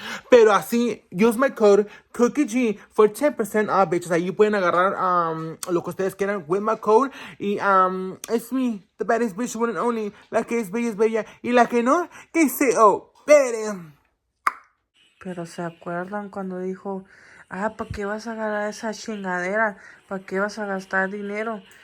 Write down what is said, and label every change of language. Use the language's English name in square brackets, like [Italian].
[Spanish] Pero así, [English] use my code CookieG for 10% off, bitches. [Spanish] Ahí pueden agarrar lo que ustedes quieran [English] with my code. Y it's me, the baddest bitch, one and only. [Spanish] La que es bella. Y la que no, que se opere. Pero ¿se acuerdan cuando dijo, ¿para qué vas a agarrar esa chingadera? ¿Para qué vas a gastar dinero?